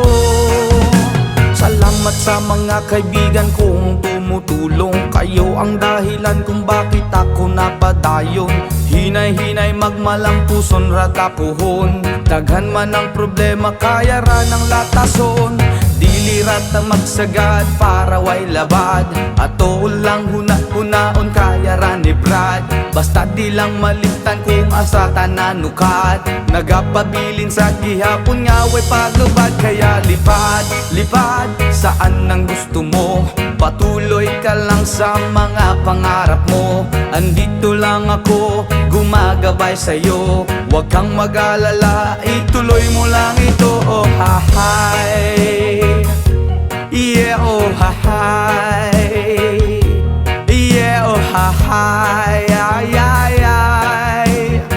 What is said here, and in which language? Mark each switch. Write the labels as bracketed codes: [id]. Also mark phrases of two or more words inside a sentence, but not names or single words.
[tl] Salamat sa mga kaibigan kong tumutulong, kayo ang dahilan kung bakit ako napadayon. [ceb] Hinay-hinay magmalampuson ratapuhon, daghan man ang problema kaya ra ng latason. Dilirat ang magsagad para way labad, ato lang huna-hunaon kaya ra ni Brad. Basta di lang malimtan kung asa tananukat, nagapabilin sa gihapon nga way paglubad. [tl] Kaya lipad, lipad, saan ang gusto mo, patuloy ka lang sa mga pangarap mo. Andito lang ako, gumagabay sa'yo, huwag kang mag-alala, ituloy mo lang ito. Oh hi, yeah, oh hi, yeah, oh hi, ay, ay, ay.